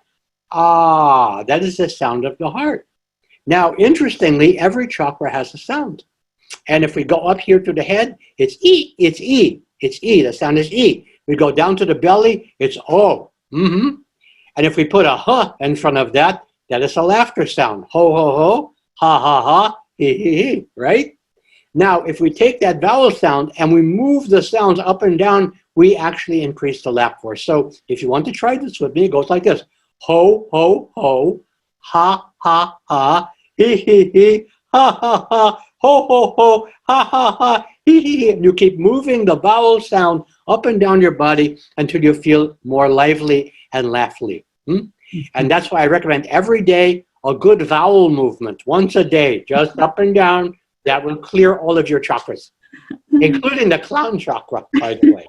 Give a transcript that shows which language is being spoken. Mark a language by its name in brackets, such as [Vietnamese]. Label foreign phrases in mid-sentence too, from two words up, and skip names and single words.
[English] Ah, that is the sound of the heart. Now, interestingly, every chakra has a sound. And if we go up here to the head, it's E, it's E, it's E. The sound is E. We go down to the belly, it's O. And if we put a huh in front of that, that is a laughter sound. Ho, ho, ho, ha, ha, ha, he, he, right? Now, if we take that vowel sound and we move the sounds up and down, we actually increase the laugh force. So if you want to try this with me, it goes like this. Ho, ho, ho, ha, ha, ha, he, he, ha, ha, ha, ho, ho, ho, ha, ha, ha, he, he. And you keep moving the vowel sound up and down your body until you feel more lively and laughly. And that's why I recommend every day a good vowel movement, once a day, just up and down. That will clear all of your chakras, including the clown chakra, by the way.